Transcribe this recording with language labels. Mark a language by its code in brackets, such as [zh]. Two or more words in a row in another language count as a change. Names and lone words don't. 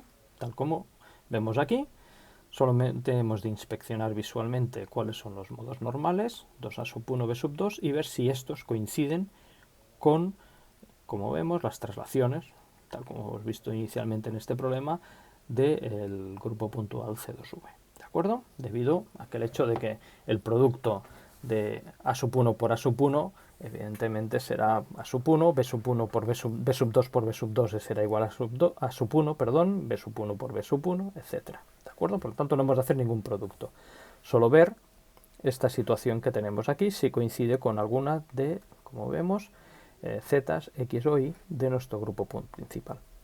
[es] Tal como vemos aquí, solamente hemos de inspeccionar visualmente cuáles son los modos normales, 2A sub 1, B sub 2, y ver si estos coinciden con, como vemos, las traslaciones, tal como hemos visto inicialmente en este problema, del grupo puntual C2V. ¿De acuerdo? Debido a aquel hecho de que el producto de A sub 1 por A sub 1 evidentemente será A sub 1, B sub 1 por B sub 2 por B sub 2 será igual a sub 1, perdón, B sub 1 por B sub 1, etc. ¿De acuerdo? Por lo tanto no hemos de hacer ningún producto. Solo ver esta situación que tenemos aquí si coincide con alguna de, como vemos, zetas, X o Y de nuestro grupo principal.